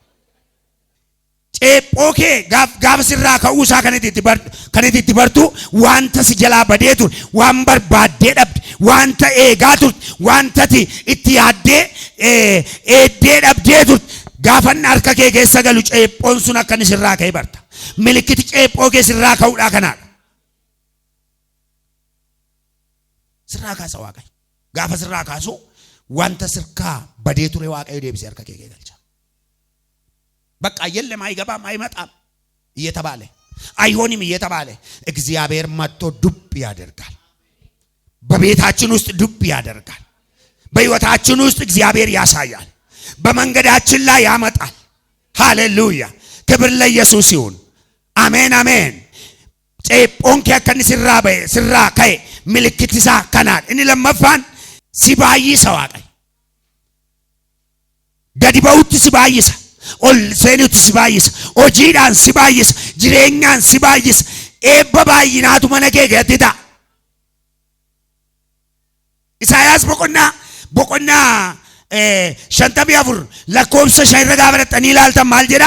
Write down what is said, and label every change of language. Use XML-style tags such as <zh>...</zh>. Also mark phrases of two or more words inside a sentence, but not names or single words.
<om>Ceephoo kee gaafa sirraa ka'uu isaa kan itti bartu wanta si jalaa badee ture, waan barbaaddee dhabde, wanta eegaa turte, wanta itti yaaddee eeddee dhabdee turte gaafa inni harka kee keessa galu ceephoon sun akka inni sirraa ka'ee barta. Milikkiti ceephoo kee sirraa ka'uudhaa kanaadha. Sirraa kaasa Waaqayyo. Gaafa sirraa kaasu wanta sirkaa badee ture Waaqayyo deebisee harka kee galcha.</om> <am>በቃ የለም አይገባም አይመጣም እየተባለ አይሆንም እየተባለ እግዚአብሔር መጥቶ ዱብ ያደርጋል። በቤታችን ውስጥ ዱብ ያደርጋል። በሕይወታችን ውስጥ እግዚአብሔር ያሳያል። በመንገዳችን ላይ ያመጣል። ሃሌሉያ! ክብር ለኢየሱስ ይሁን። አሜን አሜን።</am> <om>ጨኤphoo kee akka inni sirraa ka'e milikkiti isaa kanaadha. Inni lammaffaan si baay'isa Waaqayyo. Gadi ba'utti si baay'isa. ol seenutti si baay'isa. Hojiidhaan si baay'isa. Jireenyaan si baay'isa. Eebba baay'inaatu mana kee keessatti ta'a. Isaayaas boqonnaa 54 lakkoofsa 5 irra gaafa dhaqanii ilaaltan maal jedha?</om>